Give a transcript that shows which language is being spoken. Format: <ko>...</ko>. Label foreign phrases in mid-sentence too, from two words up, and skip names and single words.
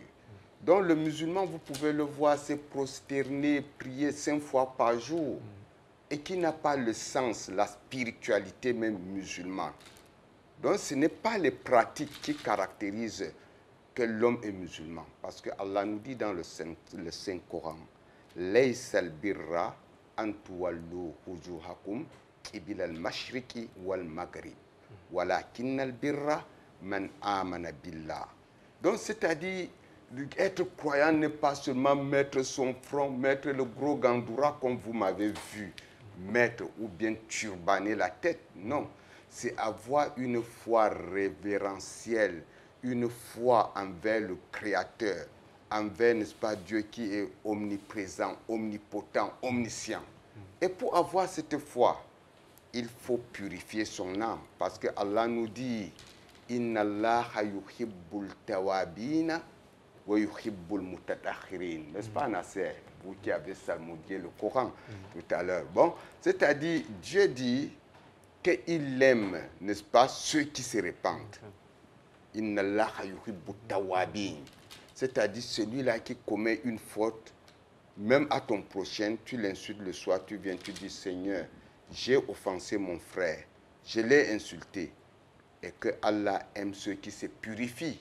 <fr>Donc le musulman, vous pouvez le voir se prosterner, prier 5 fois par jour. Et qui n'a pas le sens, la spiritualité même musulmane. Donc ce n'est pas les pratiques qui caractérisent que l'homme est musulman. Parce que Allah nous dit dans le Saint-Coran, «</fr> <ar>ليس البر أن تولوا وجوهكم قبل المشرق والمغرب. ولكن البر من آمن بالله.</ar> <fr>» Donc c'est-à-dire, être croyant n'est pas seulement mettre son front, mettre le gros gandoura comme vous m'avez vu, mettre ou bien turbaner la tête. Non, c'est avoir une foi révérentielle, une foi envers le Créateur, envers, n'est-ce pas, Dieu qui est omniprésent, omnipotent, omniscient. Et pour avoir cette foi, il faut purifier son âme. Parce que Allah nous dit, «</fr> <ar>إن الله يحب التوابين ويحب المتطهرين</ar> <fr>» N'est-ce pas, Nasser? Vous qui avez salmodié le Coran tout à l'heure. Bon, c'est-à-dire, Dieu dit qu'il aime, n'est-ce pas, ceux qui se répandent. «</fr> <ar>إن الله يحب التوابين</ar> <fr>» C'est-à-dire celui-là qui commet une faute, même à ton prochain, tu l'insultes le soir, tu viens, tu dis, Seigneur, j'ai offensé mon frère, je l'ai insulté, et que Allah aime ceux qui se purifient.</fr>